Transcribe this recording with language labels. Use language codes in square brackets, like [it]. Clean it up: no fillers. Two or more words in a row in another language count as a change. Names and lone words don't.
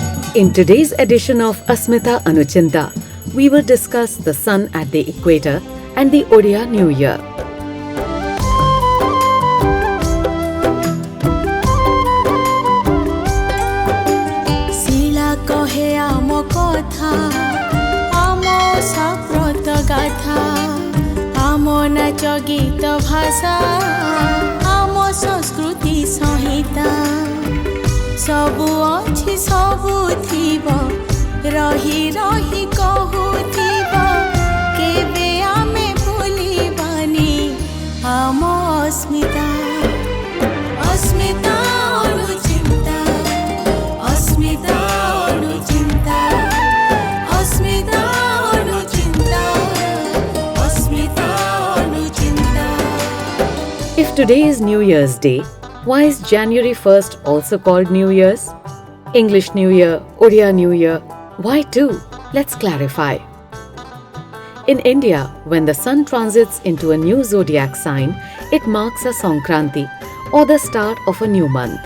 [en] In today's edition of Asmita Anuchinta, we will discuss the sun at the equator and the Odia New Year. [or] ସିଲା କହେ ଆମ କଥା, ଆମ ସାପ୍ରତ ଗାଥା, ଆମ ନାଚ ଗୀତ ଭାଷା, ଆମ ସଂସ୍କୃତି ସହିତ. ସବୁ ଅଛି ସବୁ ଥିବ, ରହି ରହି କହୁ ଥିବ, କେବେ ଆମେ ଭୁଲି ବାଣୀ, ଆମ ଅସ୍ମିତା, ଅସ୍ମିତା ଅନୁଚିନ୍ତା, ଅସ୍ମିତା ଅନୁଚିନ୍ତା, ଅସ୍ମିତା ଅନୁଚିନ୍ତା, ଅସ୍ମିତା ଅନୁଚିନ୍ତା. [en] If today is New Year's Day, why is January 1st also called New Year's? English New Year, Odia New Year, why two? Let's clarify. In India, when the sun transits into a new zodiac sign, it marks a Sankranti or the start of a new month.